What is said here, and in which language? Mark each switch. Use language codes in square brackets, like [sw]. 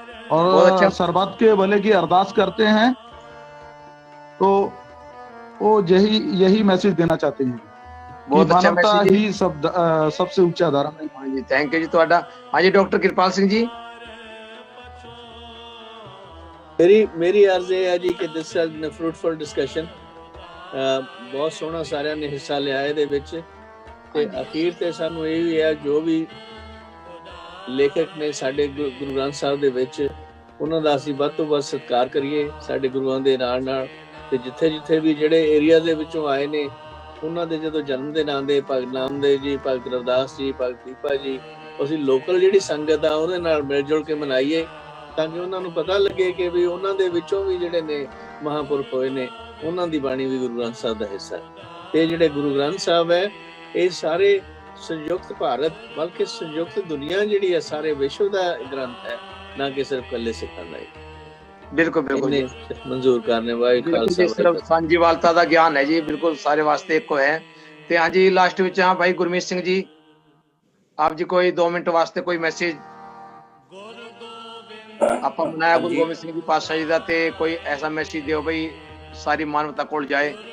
[hi] और सरबत के भले की अरदास करते हैं तो वो यही मैसेज देना चाहते हैं। बहुत अच्छा मानवता मैसेज ही सबसे ऊंचा धर्म है। हाँ जी, थैंक यू जी ਤੁਹਾਡਾ। हाँ जी, डॉक्टर कृपाल सिंह जी। मेरी अर्ज है जी कि [en] This has been a fruitful discussion. [pa] बहुत सोहना सारिਆਂ ਨੇ ਹਿੱਸਾ ਲਿਆ ਇਹਦੇ ਵਿੱਚ ਤੇ ਅਖੀਰ ਤੇ ਸਾਨੂੰ ਇਹ ਵੀ ਹੈ ਜੋ ਵੀ ਲੇਖਕ ਨੇ ਸਾਡੇ ਗੁਰੂ ਗ੍ਰੰਥ ਸਾਹਿਬ ਦੇ ਵਿੱਚ ਉਹਨਾਂ ਦਾ ਅਸੀਂ ਵੱਧ ਤੋਂ ਵੱਧ ਸਤਿਕਾਰ ਕਰੀਏ ਸਾਡੇ ਗੁਰੂਆਂ ਦੇ ਨਾਲ ਤੇ ਜਿੱਥੇ ਵੀ ਜਿਹੜੇ ਏਰੀਆ ਦੇ ਵਿੱਚੋਂ ਆਏ ਨੇ ਉਹਨਾਂ ਦੇ ਜਦੋਂ ਜਨਮ ਦਿਨ ਆਉਂਦੇ ਭਗਤ ਨਾਮਦੇਵ ਜੀ, ਭਗਤ ਰਵਿਦਾਸ ਜੀ, ਭਗਤ ਦੀਪਾ ਜੀ, ਅਸੀਂ ਲੋਕਲ ਜਿਹੜੀ ਸੰਗਤ ਆ ਉਹਦੇ ਨਾਲ ਮਿਲ ਜੁਲ ਕੇ ਮਨਾਈਏ ਤਾਂ ਕਿ ਉਹਨਾਂ ਨੂੰ ਪਤਾ ਲੱਗੇ ਕਿ ਵੀ ਉਹਨਾਂ ਦੇ ਵਿੱਚੋਂ ਵੀ ਜਿਹੜੇ ਨੇ ਮਹਾਂਪੁਰਖ ਹੋਏ ਨੇ ਉਹਨਾਂ ਦੀ ਬਾਣੀ ਵੀ ਗੁਰੂ ਗ੍ਰੰਥ ਸਾਹਿਬ ਦਾ ਹਿੱਸਾ ਤੇ ਜਿਹੜੇ ਗੁਰੂ ਗ੍ਰੰਥ ਸਾਹਿਬ ਹੈ ਇਹ ਸਾਰੇ ਸੰਯੁਕਤ ਭਾਰਤ ਬਲਕਿ ਸੰਯੁਕਤ ਦੁਨੀਆ ਜਿਹੜੀ ਹੈ ਸਾਰੇ ਵਿਸ਼ਵ ਦਾ ਗ੍ਰੰਥ ਹੈ ਨਾ ਕਿ ਸਿਰਫ ਕੱਲੇ ਸਿੱਖਾਂ ਦਾ। [hi] बिल्कुल बिल्कुल मंजूर करने वाले सिर्फ सांझीवालता का ज्ञान है जी, बिल्कुल सारे वास्ते एक को है। ते हाँ जी, लास्ट विच हाँ भाई गुरमीत सिंह जी, आप जी कोई 2 मिनट वास्ते कोई मैसेज आपा बनाया गुरु गोबिंद सिंह जी पातशाह जी दा ते कोई ऐसा मैसेज दियो भाई सारी मानवता कोल जाए।